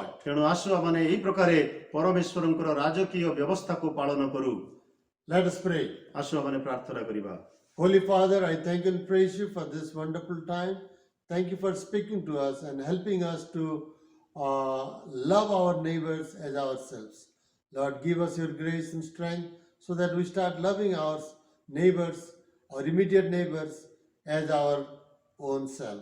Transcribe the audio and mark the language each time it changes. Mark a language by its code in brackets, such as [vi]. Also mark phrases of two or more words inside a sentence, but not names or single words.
[or] ତେଣୁ ଆସୁ ଆମେ ଏହି ପ୍ରକାରେ ପରମେଶ୍ୱରଙ୍କର ରାଜକୀୟ ବ୍ୟବସ୍ଥାକୁ ପାଳନ କରୁ। [en] Let us pray. [or] ଆସୁ ଆମେ ପ୍ରାର୍ଥନା କରିବା। [en] Holy Father, I thank and praise you for this wonderful time. Thank you for speaking to us and helping us to love our neighbors as ourselves. Lord, give us your grace and strength so that we start loving our neighbors, our immediate neighbors, as our own self.